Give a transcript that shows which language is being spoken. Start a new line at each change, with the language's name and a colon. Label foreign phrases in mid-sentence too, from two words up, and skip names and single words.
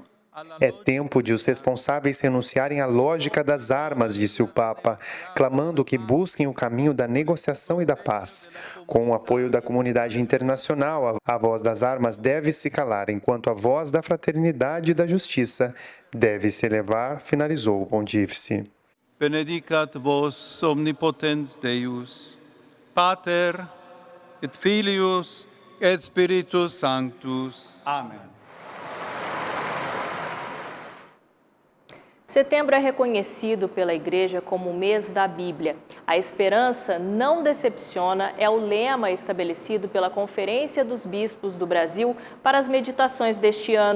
Portuguese: É tempo de os responsáveis renunciarem à lógica das armas, disse o Papa, clamando que busquem o caminho da negociação e da paz. Com o apoio da comunidade internacional, a voz das armas deve se calar, enquanto a voz da fraternidade e da justiça deve se elevar, finalizou o pontífice.
Latin: Benedicat vos omnipotens Deus, Pater et Filius et Spiritus Sanctus.
Portuguese: Amém. Setembro é reconhecido pela Igreja como o mês da Bíblia. A esperança não decepciona é o lema estabelecido pela Conferência dos Bispos do Brasil para as meditações deste ano.